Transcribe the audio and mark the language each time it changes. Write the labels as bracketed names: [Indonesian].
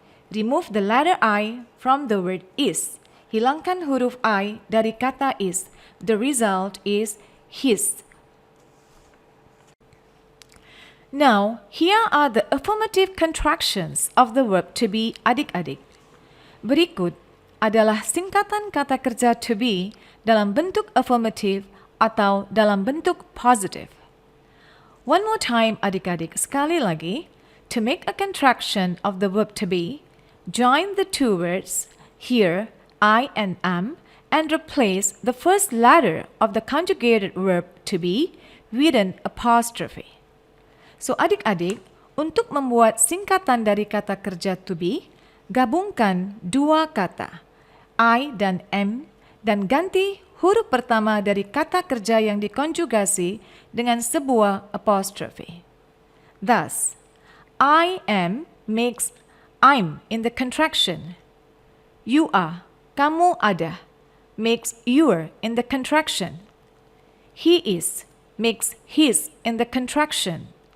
[English] Remove the letter I from the word is. [Indonesian] Hilangkan huruf I dari kata is. [English] The result is his. Now, here are the affirmative contractions of the verb to be adik-adik. [Indonesian] Berikut adalah singkatan kata kerja to be dalam bentuk affirmative atau dalam bentuk positive. [English] One more time adik-adik, [Indonesian] sekali lagi. [English] To make a contraction of the verb to be, join the two words here, I and am, and replace the first letter of the conjugated verb to be with an apostrophe. [Indonesian] So adik-adik, untuk membuat singkatan dari kata kerja to be, gabungkan dua kata, I dan am, dan ganti huruf pertama dari kata kerja yang dikonjugasi dengan sebuah apostrophe. [English] Thus, I am makes I'm in the contraction. You are, [Indonesian] kamu ada, [English] makes you're in the contraction. He is makes his in the contraction.